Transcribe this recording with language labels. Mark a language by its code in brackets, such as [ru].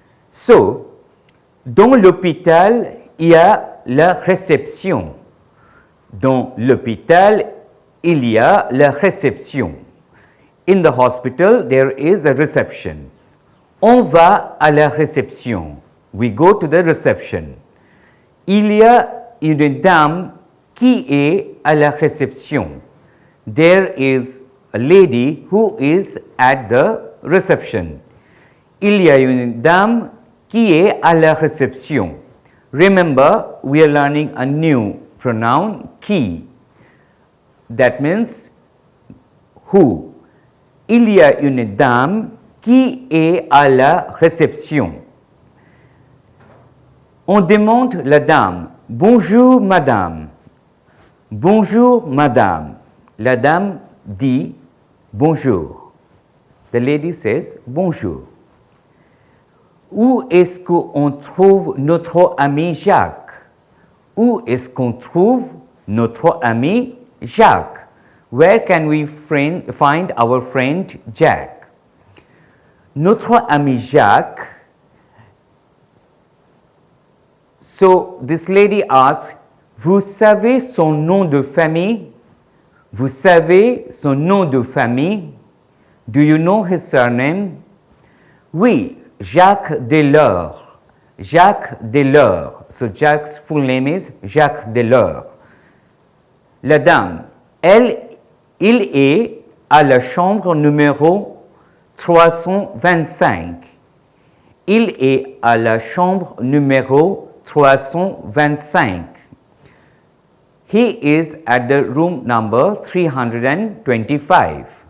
[fr] So, dans l'hôpital, il y a la réception. Dans l'hôpital, il y a la réception. [en] In the hospital, there is a reception. [fr] On va à la réception. [en] We go to the reception. [fr] Il y a une dame qui est à la réception. [en] There is a lady who is at the reception. [fr] Il y a une dame qui est à la réception. [en] Remember, we are learning a new pronoun, qui. That means who. [fr] Il y a une dame qui est à la réception. On demande la dame, bonjour madame. Bonjour madame. La dame dit bonjour. [en] The lady says bonjour. [fr] Où est-ce qu'on trouve notre ami Jacques? Où est-ce qu'on trouve notre ami Jacques? [en] Where can we find our friend Jack? [fr] Notre ami Jacques. [en] So this lady asks, [fr] vous savez son nom de famille? Vous savez son nom de famille? [en] Do you know his surname? Oui, Jacques Delors. Jacques Delors. So Jacques' full name is Jacques Delors. [fr] La dame, il est à la chambre numéro 325. Il est à la chambre numéro 325. [en] He is at the room number 325.